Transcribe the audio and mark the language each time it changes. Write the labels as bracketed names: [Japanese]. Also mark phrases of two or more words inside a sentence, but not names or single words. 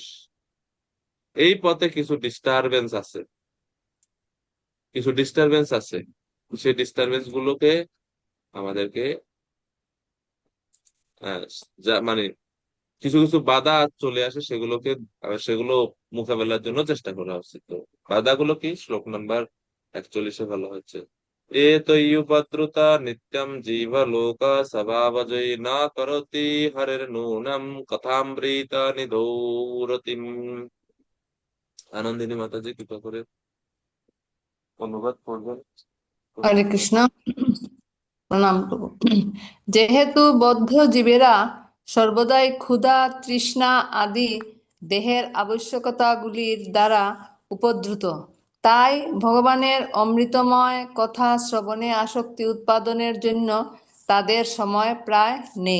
[Bangla] এই পথে কিছু ডিস্টারবেন্স আছে, কিছু ডিস্টারবেন্স আছে, সেই ডিস্টারবেন্স গুলোকে আমাদেরকে মানে কিছু কিছু বাধা চলে আসে, সেগুলো মোকাবেলার জন্য চেষ্টা করা হচ্ছে। তো বাধাগুলো কি? শ্লোক নাম্বার 41 বলা হচ্ছে [Sanskrit] एतयुपद्रुता नित्यं जीवलोक स्वभावजयी न करोति हरिर्नूनं कथामृत निधोरतिम्। [Bangla] আনন্দিনী মাতাজি কৃপা করে অনুবাদ করবেন। হরে কৃষ্ণ। প্রণাম প্রভু। যেহেতু বদ্ধ জীবেরা সর্বদাই ক্ষুধা তৃষ্ণা আদি দেহের আবশ্যকতাগুলির দ্বারা উপদ্রুত, তাই ভগবানের অমৃতময় কথা শ্রবণে আসক্তি উৎপাদনের জন্য তাদের সময় প্রায় নেই।